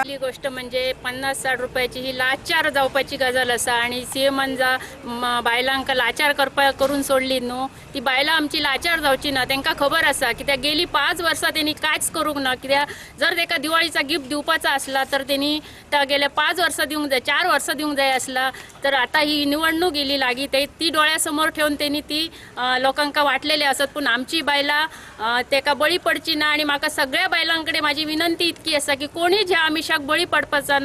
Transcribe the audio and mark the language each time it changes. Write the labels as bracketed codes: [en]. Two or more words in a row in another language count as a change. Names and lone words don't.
[kok] पहिली गोष्ट म्हणजे 50-60 रुपयाची ही लाचार जावपाची गजाल आसा आणि सीएमान बायलांक लाचार करून सोडली न्हू ती बायलां आमची लाचार जावची ना। तांकां खबर आसा की त्या गेली 5 वर्सां त्यांनी कांयच करूंक ना। कित्याक जर ताका दिवाळीचा गिफ्ट दिवपाचा असला तर त्यांनी त्या गेल्या 5 वर्सां दिवंक जाय 4 वर्सां दिवंक जाय असला तर आता ही निवडणूक येयली लागी ती डोळ्यासमोर ठेवून त्यांनी ती लोकांका वाटलेली असत पण आमची बायलां ताका बळी पडची ना। आणि म्हाका सगळ्या बायलांकडे माझी विनंती इतकी आसा की कोणी ह्या आमिषाक बळी पडपाचा ना।